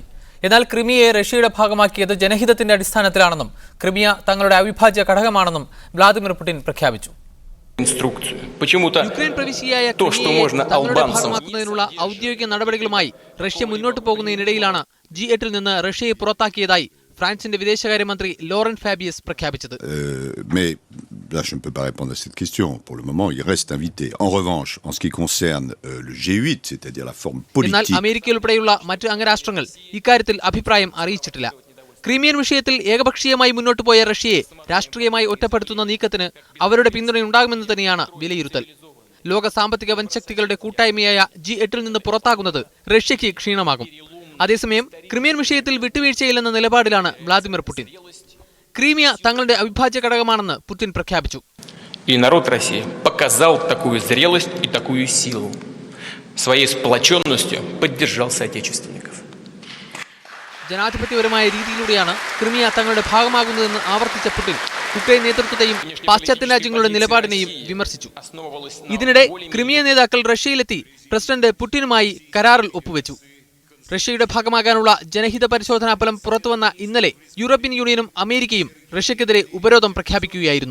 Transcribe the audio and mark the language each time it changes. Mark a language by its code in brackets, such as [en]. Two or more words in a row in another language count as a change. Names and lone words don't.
[ml] എന്നാൽ ക്രിമിയയെ റഷ്യയുടെ ഭാഗമാക്കിയത് ജനഹിതത്തിന്റെ അടിസ്ഥാനത്തിലാണെന്നും ക്രിമിയ തങ്ങളുടെ അവിഭാജ്യ ഘടകമാണെന്നും വ്ളാദിമിർ പുടിൻ പ്രഖ്യാപിച്ചു. യുക്രൈൻ പ്രവിശ്യയായ തങ്ങളുടെ ഭാഗമാക്കുന്നതിനുള്ള ഔദ്യോഗിക നടപടികളുമായി റഷ്യ മുന്നോട്ട് പോകുന്നതിനിടയിലാണ് G8 നിന്ന് റഷ്യയെ പുറത്താക്കിയതായി ഫ്രാൻസിന്റെ വിദേശകാര്യമന്ത്രി ലോറന്റ് ഫാബിയസ് പ്രഖ്യാപിച്ചത്. [fr] Là, je ne peux pas répondre à cette question. Pour le moment, il reste invité. En revanche, en ce qui concerne le G8, c'est-à-dire la forme politique... [ml] എന്നാൽ അമേരിക്ക ഉൾപ്പെടെയുള്ള മറ്റ് അംഗരാഷ്ട്രങ്ങൾ ഇക്കാര്യത്തിൽ അഭിപ്രായം അറിയിച്ചിട്ടില്ല. ക്രീമിയൻ വിഷയത്തിൽ ഏകപക്ഷീയമായി മുന്നോട്ട് പോയ റഷ്യയെ രാഷ്ട്രീയമായി ഒറ്റപ്പെടുത്തുന്ന നീക്കത്തിന് അവരുടെ പിന്തുണയുണ്ടാകുമെന്ന് തന്നെയാണ് വിലയിരുത്തൽ. ലോക സാമ്പത്തിക വൻശക്തികളുടെ കൂട്ടായ്മയായ G8 നിന്ന് പുറത്താകുന്നത് റഷ്യയ്ക്ക് ക്ഷീണമാകും. അതേസമയം ക്രിമിയൻ വിഷയത്തിൽ വിട്ടുവീഴ്ചയില്ലെന്ന നിലപാടിലാണ് വ്ളാദിമിർ പുടിൻ. ക്രീമിയ തങ്ങളുടെ അവിഭാജ്യ ഘടകമാണെന്ന് പുടിൻ പ്രഖ്യാപിച്ചു. [ru] И народ России показал такую зрелость и такую силу. Своей сплоченностью поддержал соотечественников. [ml] ജനാധിപത്യപരമായ രീതിയിലൂടെയാണ് ക്രിമിയ തങ്ങളുടെ ഭാഗമാകുന്നതെന്ന് ആവർത്തിച്ച പുടിൻ യുക്രൈൻ നേതൃത്വത്തെയും പാശ്ചാത്യ രാജ്യങ്ങളുടെ നിലപാടിനെയും വിമർശിച്ചു. ഇതിനിടെ ക്രിമിയ നേതാക്കൾ റഷ്യയിലെത്തി പ്രസിഡന്റ് പുടിനുമായി കരാറിൽ ഒപ്പുവെച്ചു. റഷ്യയുടെ ഭാഗമാകാനുള്ള ജനഹിത പരിശോധനാ ഫലം പുറത്തുവന്ന ഇന്നലെ യൂറോപ്യൻ യൂണിയനും അമേരിക്കയും റഷ്യക്കെതിരെ ഉപരോധം പ്രഖ്യാപിക്കുകയായിരുന്നു.